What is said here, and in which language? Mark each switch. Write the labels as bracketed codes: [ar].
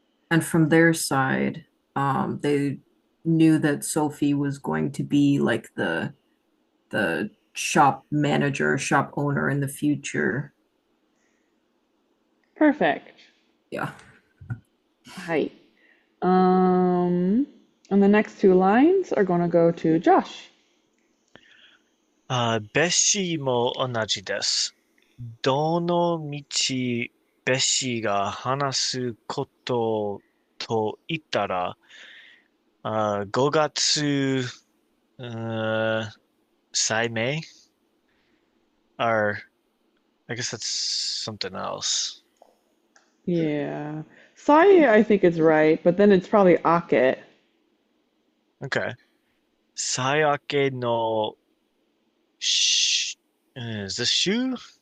[en] And from their side, they knew that Sophie was going to be like the shop manager, shop owner in the future. Perfect. Yeah. [ja] はい。 [en] And the next two lines are going to go to Josh. [ja] ベッシーも同じです。どの道、ベッシーが話すことと言ったら、5月、最May? [en] Or, I guess that's something else. Yeah. Sai, I think it's right, but then it's probably Ake. Okay. [ja] 最明けの [en] is this shoe?